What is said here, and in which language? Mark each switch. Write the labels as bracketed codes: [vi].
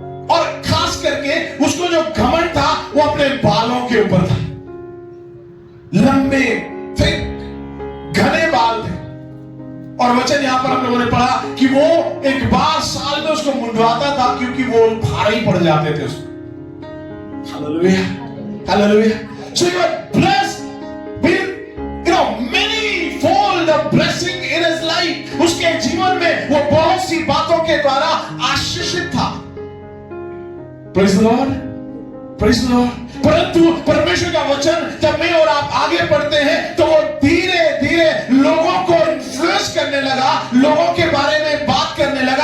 [hi] और खास करके उसको जो घमंड था वो अपने बालों के ऊपर था। लंबे थिक घने बाल थे और वचन यहां पर हम लोगों ने पढ़ा कि वो एक बार साल में उसको मुंडवाता था क्योंकि वो भारी पड़ जाते थे उसको। Hallelujah, hallelujah. [en] So you are blessed with many fold the blessing in his life. [hi] उसके जीवन में वो बहुत सी बातों के द्वारा आशीषित था। [en] Praise the Lord, praise the Lord। [hi] परंतु परमेश्वर का वचन जब मैं और आप आगे बढ़ते हैं तो वो धीरे धीरे लोगों को इन्फ्लुएंस करने लगा, लोगों के बारे में बात करने लगा।